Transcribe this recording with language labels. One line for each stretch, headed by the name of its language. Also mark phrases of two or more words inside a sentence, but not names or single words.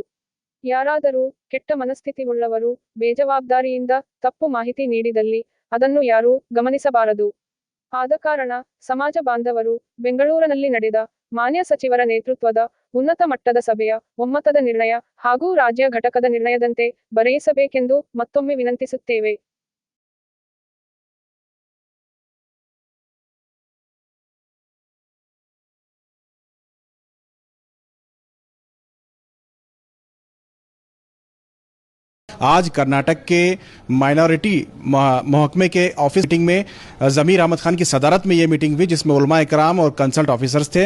Kannada: ಯಾರಾದರೂ ಕೆಟ್ಟ ಮನಸ್ಥಿತಿಯುಳ್ಳವರು ಬೇಜವಾಬ್ದಾರಿಯಿಂದ ತಪ್ಪು ಮಾಹಿತಿ ನೀಡಿದಲ್ಲಿ ಅದನ್ನು ಯಾರೂ ಗಮನಿಸಬಾರದು. ಆದ ಕಾರಣ ಸಮಾಜ ಬಾಂಧವರು ಬೆಂಗಳೂರಿನಲ್ಲಿ ನಡೆದ ಮಾನ್ಯ ಸಚಿವರ ನೇತೃತ್ವದ ಉನ್ನತ ಮಟ್ಟದ ಸಭೆಯ ಒಮ್ಮತದ ನಿರ್ಣಯ ಹಾಗೂ ರಾಜ್ಯ ಘಟಕದ ನಿರ್ಣಯದಂತೆ ಬರೆಯಿಸಬೇಕೆಂದು ಮತ್ತೊಮ್ಮೆ ವಿನಂತಿಸುತ್ತೇವೆ.
Urdu: آج کرناٹک کے مائنارٹی محکمے کے
English: office meeting
Urdu: میں ضمیر احمد خان کی صدارت میں یہ میٹنگ ہوئی، جس میں علما اکرام اور
English: consult officers
Urdu: تھے.